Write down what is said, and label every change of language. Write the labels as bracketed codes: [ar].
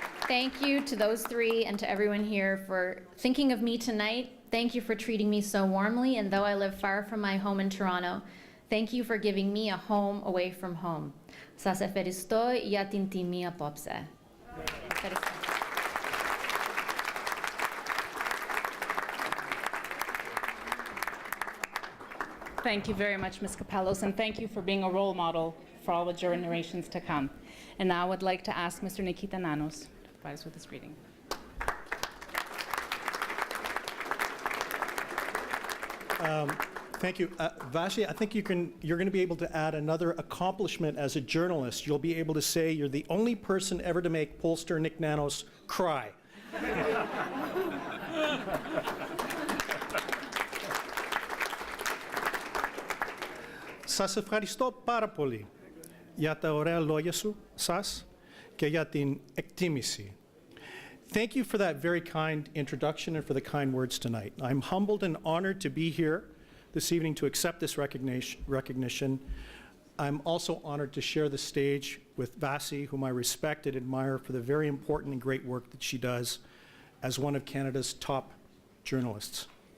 [en] Thank you to those three and to everyone here for thinking of me tonight. Thank you for treating me so warmly, and though I live far from my home in Toronto, Thank you for giving me a home away from home. [el] Σας ευχαριστώ για την τιμή απόψε. Ευχαριστώ. [en] Thank you very much, Ms. Capellos, and thank you for being a role model for all the generations to come. And now I would like to ask Mr. Nikita Nanos to provide us with this reading. Thank you. Vashi, I think you're going to be able to add another accomplishment as a journalist. You'll be able to say you're the only person ever to make pollster Nick Nanos cry. [el] Σας ευχαριστώ πάρα πολύ για τα ωραία λόγια σας και για την εκτίμηση. [en] Thank you for that very kind introduction and for the kind words tonight. I'm humbled and honored to be here this evening to accept this recognition. I'm also honored to share the stage with Vasi, whom I respect and admire for the very important and great work that she does as one of Canada's top journalists.